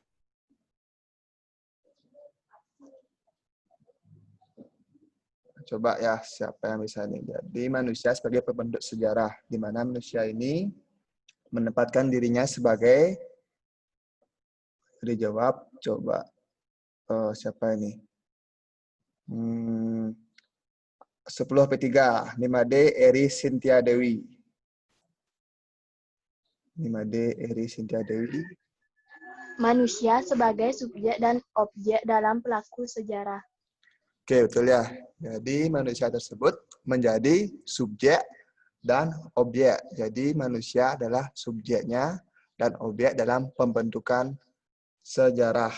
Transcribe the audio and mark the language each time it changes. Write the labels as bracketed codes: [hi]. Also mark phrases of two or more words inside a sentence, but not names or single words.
[id] Coba ya, siapa yang bisa ini. Jadi manusia sebagai pembentuk sejarah. Di mana manusia ini menempatkan dirinya sebagai, dijawab, coba. Siapa ini? 10P3, Nimade Eri Sintia Dewi. Nimade Eri Sintia Dewi. Manusia sebagai subjek dan objek dalam pelaku sejarah. Oke, betul ya. Jadi manusia tersebut menjadi subjek dan objek. Jadi manusia adalah subjeknya dan objek dalam pembentukan sejarah.